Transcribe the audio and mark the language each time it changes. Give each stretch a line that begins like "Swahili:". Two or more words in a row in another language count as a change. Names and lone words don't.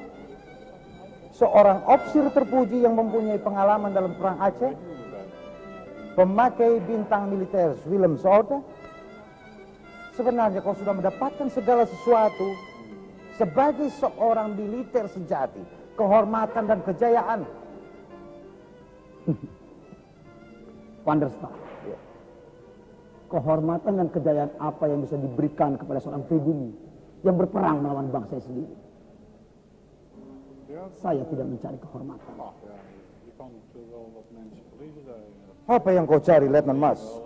Indonesian: Seorang ofisir terpuji yang mempunyai pengalaman dalam perang Aceh? Pemakai bintang militer Willem Sode? Sebenarnya kau sudah mendapatkan segala sesuatu sebagai seorang militer sejati, kehormatan dan kejayaan. Van der Staal, kehormatan dan kejayaan apa yang bisa diberikan kepada seorang pribumi yang berperang melawan bangsa sendiri? Saya tidak mencari kehormatan. Apa yang kau cari, Letnan Mas?